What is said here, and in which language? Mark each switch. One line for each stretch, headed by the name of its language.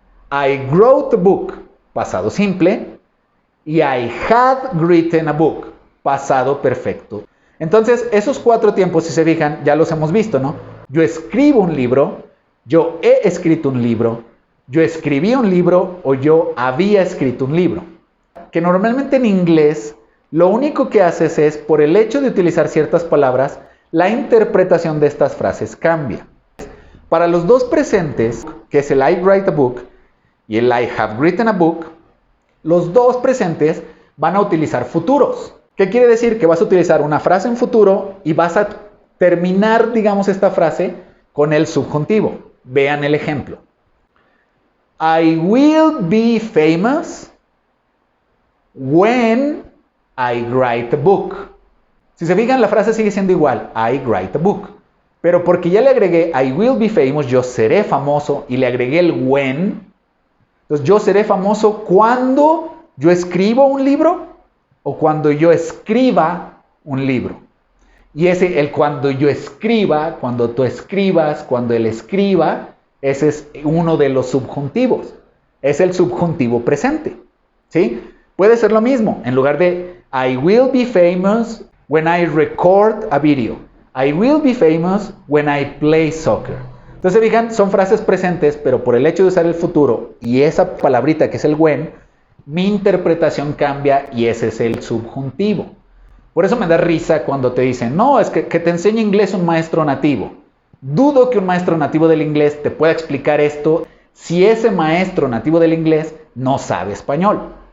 English: I wrote a book, pasado simple. Y I had written a book, pasado perfecto.
Spanish: Entonces, esos 4 tiempos, si se fijan, ya los hemos visto, ¿no? Yo escribo un libro, yo he escrito un libro, yo escribí un libro o yo había escrito un libro. Que normalmente en inglés, lo único que haces es, por el hecho de utilizar ciertas palabras, la interpretación de estas frases cambia. Para los 2 presentes, que es el I write a book y el I have written a book, los 2 presentes van a utilizar futuros. ¿Qué quiere decir? Que vas a utilizar una frase en futuro y vas a terminar, digamos, esta frase con el subjuntivo. Vean el ejemplo.
English: I will be famous when I write a book.
Spanish: Si se fijan, la frase sigue siendo igual. I write a book. Pero porque ya le agregué I will be famous, yo seré famoso, y le agregué el when. Entonces, yo seré famoso cuando yo escribo un libro o cuando yo escriba un libro. Y el cuando yo escriba, cuando tú escribas, cuando él escriba, ese es uno de los subjuntivos. Es el subjuntivo presente.
English: ¿Sí? Puede ser lo mismo. En lugar de I will be famous when I record a video. I will be famous when I play soccer.
Spanish: Entonces, fijan, son frases presentes, pero por el hecho de usar el futuro y esa palabrita que es el when, mi interpretación cambia y ese es el subjuntivo. Por eso me da risa cuando te dicen, no, es que te enseña inglés un maestro nativo. Dudo que un maestro nativo del inglés te pueda explicar esto si ese maestro nativo del inglés no sabe español.